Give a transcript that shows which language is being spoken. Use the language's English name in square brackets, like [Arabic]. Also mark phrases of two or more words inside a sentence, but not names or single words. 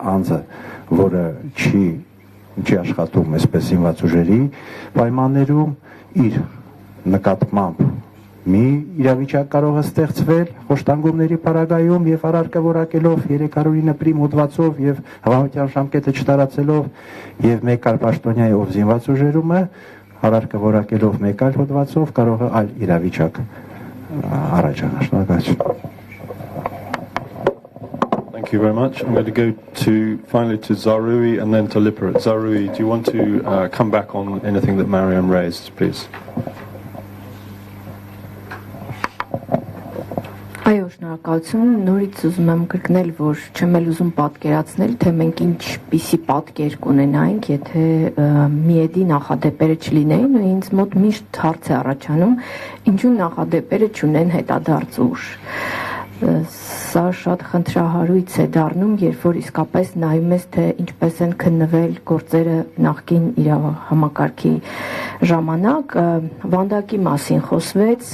[Armenian] անձը, որը չի աշխատում այսպես զինված ուժերի պայմաններում, իր նկատմամբ մի իրավիճակ կարող է ստեղծվել խոշտանգումների պարագայում եւ առարկա որակելով 309 պրիմ հոդվածով եւ հավանության ժամկետը չտարածելով եւ մեկ այլ պաշտոնյայի ով զինված ուժերում է առարկա որակելով մեկ այլ հոդվածով կարող է այլ իրավիճակ առաջանալ. Շնորհակալություն. [English] Thank you very much. I'm going to go finally to Zarui and then to Liperet. Zarui, do you want to come back on anything that Mariam raised, please? [Armenian] Այո, շնորհակալություն. Նորից ուզում եմ կրկնել, որ չեմ էլ ուզում պատկերացնել, թե մենք ինչպիսի պատկեր կունենայինք, եթե ՄԻԵԴ-ի նախադեպերը չլինեին, ու ինձ մոտ միշտ հարց է առաջանում, ինչու նախադեպերը չունեն հետադարձ ուժ։ Սա շատ խնդրահարույց է դառնում, երբ որ իսկապես նայում ես, թե ինչպես են քննվել գործերը նախկին իրավահամակարգի ժամանակ, վանդակի մասին խոսվեց,